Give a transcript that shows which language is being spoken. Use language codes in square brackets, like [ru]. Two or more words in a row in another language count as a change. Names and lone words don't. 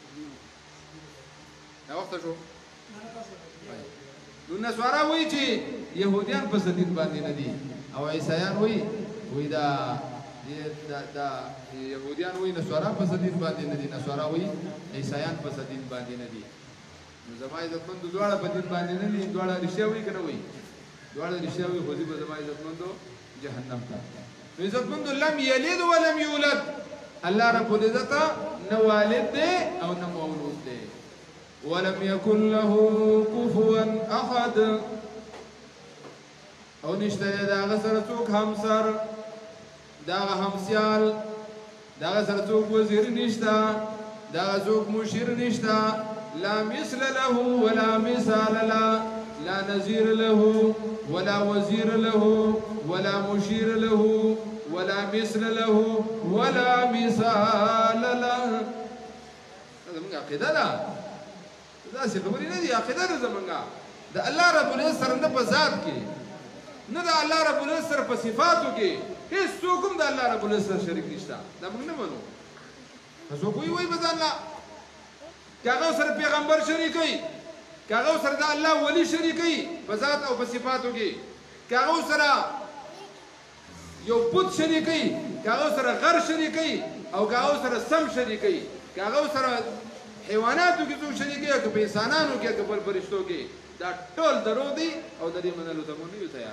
[ps] دا وخت شو نو نسوارا وی چې يهوديان په دین باندې نه دي او عیسایان وی دا يهوديان وی نسوارا په دین باندې نه دي نسوارا وی عیسایان په دین باندې نه دي نو زما عزتمندو دواړه په دین باندې نه دي دواړه رښتیا وی کنه وی دواړه رښتیا وی خو دې په زما عزتمندو جهنم ته عزتمندو [ar] لم یلد ولم یولد الله رب العزت [ps] نه والد دی او نه مولود دی [ar] ولم يكن له كفوا احد [ps] او نشته دا سره څوک همسر دا همسیال دا سره څوک وزیر نشته دا څوک مشیر نشته [ar] لا مثل له ولا مثال له [ps] لا نظير له ولا وزير له ولا مشير له ولا مثل له ولا مثال له. [ar] هذا من عقيدة [ps] لا دا څه خبرې نه دي، عقیده ده زمونږه د [ar] الله رب العزت [ps] سره نه په ذات کې نه د [ar] الله رب العزت [ps] سره په صفاتو کې هېڅوک هم د [ar] الله رب العزت [ps] سره شریک نشته. دا موږ نه منو. که څوک وایي به ځان لا که هغه سره پیغمبر شریکوي، که هغه سره د الله ولی شریکوي په ذات او په صفاتو کې، که هغه سره یو بت شریکوي، که هغه سره غر شریکوي او که هغه سره سم شریکوي، که هغه سره حیواناتو کې څوک شریک یا که په انسانانو کې که په فرشتو کې، دا ټول درو دي او د دې منلو ته مونږ نه یو تیار.